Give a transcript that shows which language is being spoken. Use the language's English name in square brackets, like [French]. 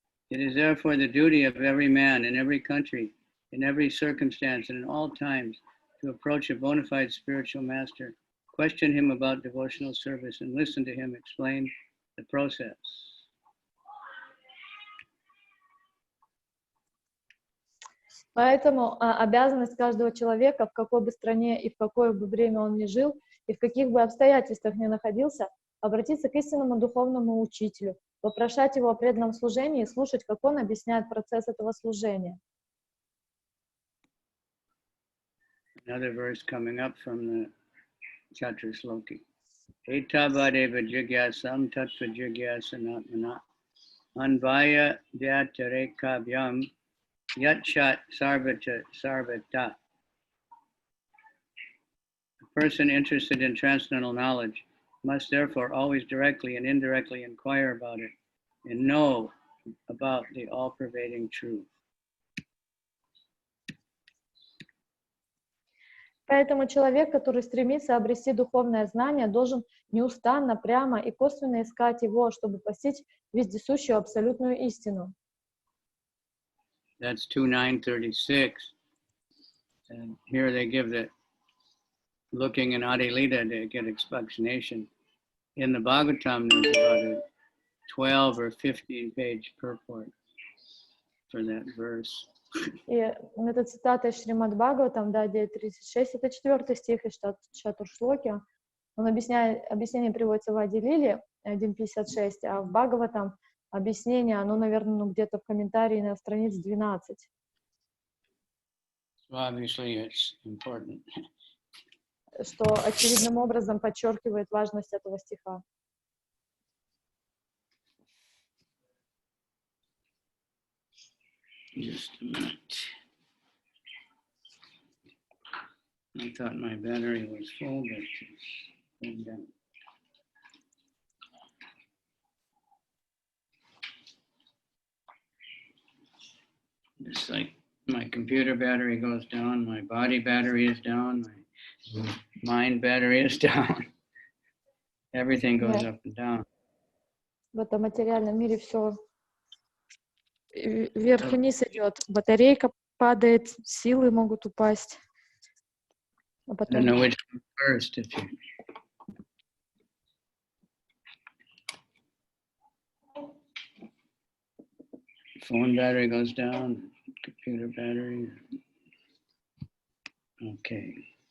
[English] It is therefore the duty of every man in every country, in every circumstance, and in all times to approach a bona fide spiritual master, question him about devotional service, and listen to him explain the process. [Russian] Поэтому обязанность каждого человека, в какой бы стране и в какое бы время он ни жил, и в каких бы обстоятельствах ни находился, обратиться к истинному духовному учителю, вопрошать его о преданном служении и слушать, как он объясняет процесс этого служения. [English] Another verse coming up from the Chatra Sloki. [Sanskrit] Etabadeva jigyasam tattva jigyasanatmana anvaya vyatarekabhyam yatchat sarvata sarvata. [English] A person interested in transcendental knowledge must therefore always directly and indirectly inquire about it and know about the all-pervading truth. [Russian] Поэтому человек, который стремится обрести духовное знание, должен неустанно, прямо и косвенно искать его, чтобы постичь вездесущую абсолютную истину. [English] That's 2.936. And here they give the looking in Adi-lila to get explanation. In the Bhagavatam, there's about a 12 or 15 page purport for that verse. [Russian] И это цитата из Шримад Бхагаватам, да, 9.36, это 4 стих из Чатуршлоки. Объяснение приводится в Ади-лиле 1.56, а в Бхагаватам объяснение, оно, наверное, где-то в комментарии на странице 12. [English] So obviously it's important. [Russian] Что очевидным образом подчеркивает важность этого стиха. [English] Just a minute. I thought my battery was full, but and, just like my computer battery goes down, my body battery is down, my mind battery is down. Everything goes up and down. [Russian] В этом материальном мире все вверх-вниз идет. Батарейка падает, силы могут упасть. А [English] I [Russian] потом... [English] don't know which one first. If you... Phone battery goes down, computer battery. Okay.